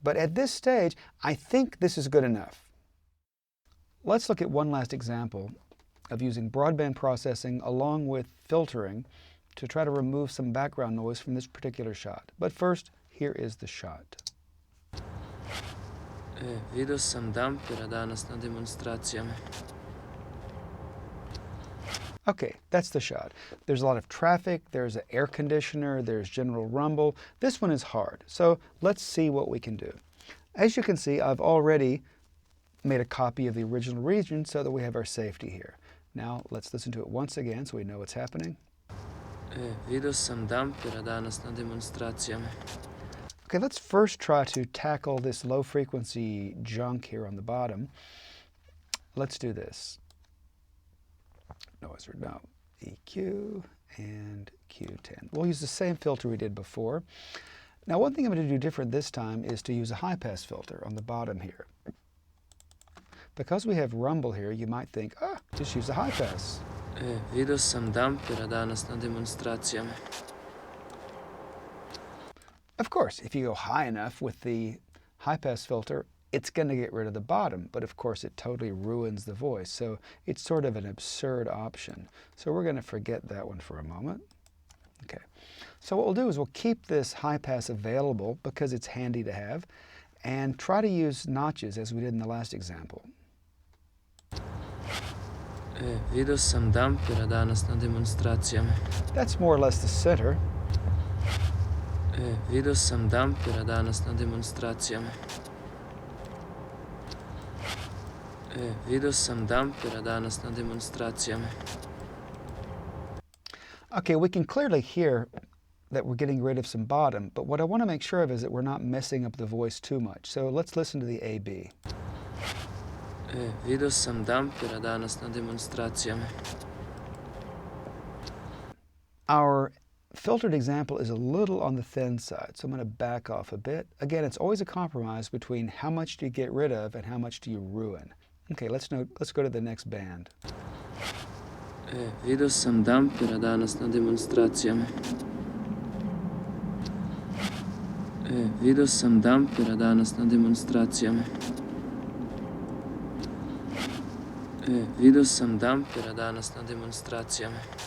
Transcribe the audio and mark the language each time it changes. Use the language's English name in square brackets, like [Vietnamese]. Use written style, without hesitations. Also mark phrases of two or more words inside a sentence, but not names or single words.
[English] But at this stage, I think this is good enough. Let's look at one last example of using broadband processing along with filtering to try to remove some background noise from this particular shot. But first, here is the shot. [Serbian] Video sam dampera danas na demonstracijama. [English] Okay, that's the shot. There's a lot of traffic, there's an air conditioner, there's general rumble. This one is hard, so let's see what we can do. As you can see, I've already made a copy of the original region so that we have our safety here. Now let's listen to it once again so we know what's happening. [Serbian] Video sam dampera danas na demonstracijama. [English] Okay, let's first try to tackle this low frequency junk here on the bottom. Let's do this. No, EQ and Q10. We'll use the same filter we did before. Now one thing I'm going to do different this time is to use a high pass filter on the bottom here. Because we have rumble here, you might think, just use a high pass. [Serbian] Video sam dampera danas na demonstracijama. [English] Of course, if you go high enough with the high pass filter, it's going to get rid of the bottom, but of course it totally ruins the voice. So it's sort of an absurd option. So we're going to forget that one for a moment. Okay. So what we'll do is we'll keep this high pass available because it's handy to have, and try to use notches as we did in the last example. [Serbian] Video sam dampera danas na demonstracijama. [English] That's more or less the center. [Serbian] Video sam dampera danas na demonstracijama. Video sam dampera danas na demonstracijama. [English] Okay, we can clearly hear that we're getting rid of some bottom, but what I want to make sure of is that we're not messing up the voice too much. So let's listen to the A-B. [Serbian] Video sam dampera danas na demonstracijama. [English] Our filtered example is a little on the thin side, so I'm going to back off a bit. Again, it's always a compromise between how much do you get rid of and how much do you ruin. Okay, let's go to the next band. [Serbian] Video sam dampera danas na demonstracijama. Video sam dampera danas na demonstracijama. Video sam dampera danas na demonstracijama.